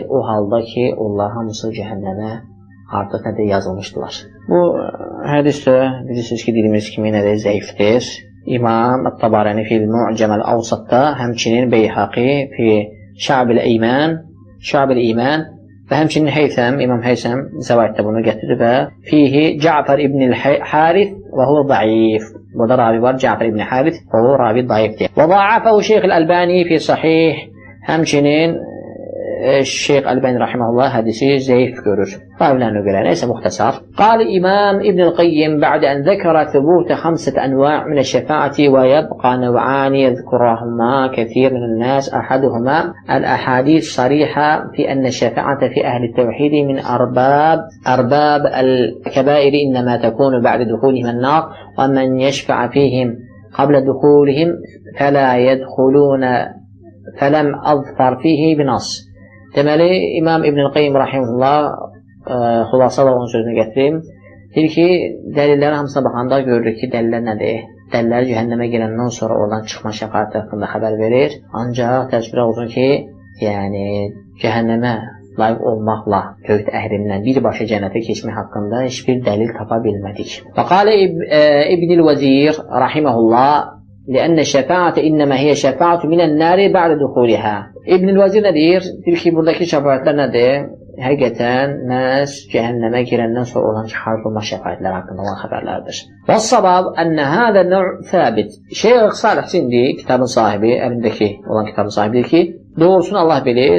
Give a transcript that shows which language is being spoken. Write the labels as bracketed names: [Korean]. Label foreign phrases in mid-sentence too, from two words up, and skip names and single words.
[Azerbaijani] O halda ki, onlar hamısı cəhənnəmə artıq yazılmışdılar. Bu hədis də bilirsiniz ki, dediyimiz kimi zəifdir. İmam At-Tabarani fil Mu'cam al-Awsatda, həmçinin Beyhaqi fi Şa'b-ül İman və həmçinin Heythəm, İmam Heythəm zəvaiddə bunu gətirir və [Arabic] فيه جعفر بن الحارث وهو ضعيف. [Azerbaijani] Burada ravi var, Ca'far ibn Harith və o ravi zəifdir. [Arabic] وضعفه الشيخ الألباني في صحيح, [Azerbaijani] həmçinin Şeyx Əlbani rahimehullah hədisi zəif görür. Ravilər görə nəysə muxtasar. [Arabic] قال الإمام ابن القيم بعد أن ذكر ثبوت 5 أنواع من الشفاعة ويبقى نوعان يذكرهما كثير من الناس أحدهما الأحاديث صريحة في أن الشفاعة في أهل التوحيد من أرباب الكبائر إنما تكون بعد دخولهم النار ومن يشفع فيهم قبل دخولهم فلا يدخلون فلم أظفر فيه بنص. [Azerbaijani] Deməli, İmam İbn el-Qayyim rahimehullah xülasədə onun sözünü gətirim. Deyir ki, dəlillərin hamısına baxanda görürük ki, dəlillər nədir? Dəlillər cəhənnəmə girəndən sonra oradan çıxma şəfaəti haqqında xəbər verir. Ancaq təəssüflər olsun ki, yəni cəhənnəmə layiq olmaqla tövhid əhlindən birbaşa cənnətə keçmək haqqında heç bir dəlil tapa bilmədik. [Arabic] وقال ابن الوزير رحمه الله لأن الشفاعة إنما هي شفاعة من النار بعد دخولها. [Azerbaijani] İbn el-Vəzir nə deyir? Deyir ki, buradakı şəfaətlər nədir? Həqiqətən məhz cəhənnəmə girəndən sonra olan çıxarılma şəfaətləri haqqında olan xəbərlərdir. Və səbəb ənə hədə nəv səbit. Şeyx Salih Sindi, kitabın sahibi, əlindəki olan kitabın sahibi deyir ki, doğrusunu Allah bilir.